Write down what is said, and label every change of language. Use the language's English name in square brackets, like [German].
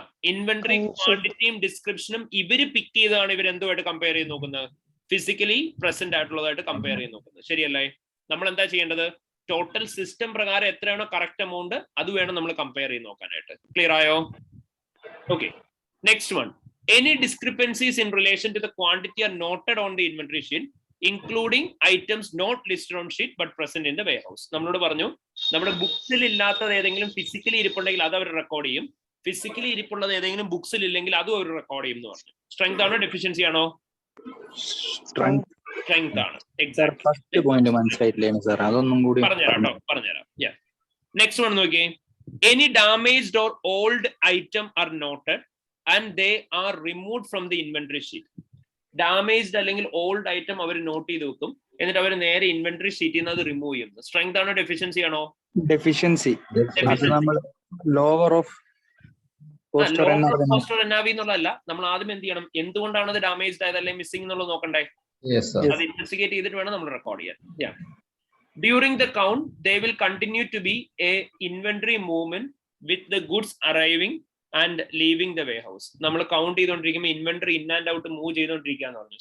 [Malayalam] Inventory ക്വാണ്ടിറ്റിയും ഡിസ്ക്രിപ്ഷനും ഇവര് പിക്ക് ചെയ്താണ് ഇവർ എന്തുമായിട്ട് കമ്പയർ ചെയ്ത് നോക്കുന്നത്? ഫിസിക്കലി പ്രസന്റ് ആയിട്ടുള്ളതായിട്ട് കമ്പയർ ചെയ്ത് നോക്കുന്നത്. ശരിയല്ലേ? നമ്മൾ എന്താ ചെയ്യേണ്ടത്? ടോട്ടൽ സിസ്റ്റം പ്രകാരം എത്രയാണോ കറക്റ്റ് എമൗണ്ട് അത് വേണം നമ്മൾ കമ്പയർ ചെയ്ത് നോക്കാനായിട്ട്. ക്ലിയർ ആയോ? Okay, next one. [English] Any discrepancies in relation to the quantity are noted on the inventory sheet, including items not listed on sheet but present in the warehouse. [Malayalam] നമ്മളോട് പറഞ്ഞു നമ്മുടെ ബുക്സിൽ ഇല്ലാത്തത് ഏതെങ്കിലും ഫിസിക്കലി ഇരിപ്പുണ്ടെങ്കിൽ അത് അവർ റെക്കോർഡ് ചെയ്യും. ഫിസിക്കലി ഇരിപ്പുള്ളത് ഏതെങ്കിലും ബുക്സിൽ ഇല്ലെങ്കിൽ അതും അവർ റെക്കോർഡ് ചെയ്യും എന്ന് പറഞ്ഞു. സ്ട്രെങ്ത് ആണോ ഡെഫിഷ്യൻസി ആണോ? സ്ട്രെങ്ത് ആണ്. First point മനസ്സിലായിട്ടില്ലേ sir? അതൊന്നും കൂടി പറഞ്ഞുതരാം. [English] next one [Malayalam] നോക്കിയേ. [English] Any damaged or old item are noted and they are removed from the inventory sheet. [Malayalam] Damaged അല്ലെങ്കിൽ ഓൾഡ് ഐറ്റം അവർ നോട്ട് ചെയ്ത് വെക്കും, എന്നിട്ട് അവർ നേരെ ഇൻവെന്ററി ഷീറ്റിൽ നിന്ന് അത് റിമൂവ് ചെയ്യുന്നു. സ്ട്രെങ്ത് ആണോ ഡെഫിഷ്യൻസി ആണോ? ഡെഫിഷ്യൻസി. അത് നമ്മൾ ലോവർ ഓഫ് കോസ്റ്റ് എന്നുള്ളതല്ല, നമ്മൾ ആദ്യം എന്ത് ചെയ്യണം, എന്തുകൊണ്ടാണ് അത് ഡാമേജ്ഡ് ആയത് അല്ലെങ്കിൽ മിസ്സിംഗ് എന്നുള്ളത് നോക്കണ്ടേ? അത് ഇൻവെസ്റ്റിഗേറ്റ് ചെയ്തിട്ട് വേണം നമ്മൾ റെക്കോർഡ് ചെയ്യാൻ. [English] During the count, they will continue to be a inventory movement with the goods arriving and leaving the warehouse. [Malayalam] നമ്മൾ കൗണ്ട് ചെയ്തുകൊണ്ടിരിക്കുമ്പോൾ inventory in and out move ചെയ്തുകൊണ്ടിരിക്കുകയെന്ന് പറഞ്ഞു.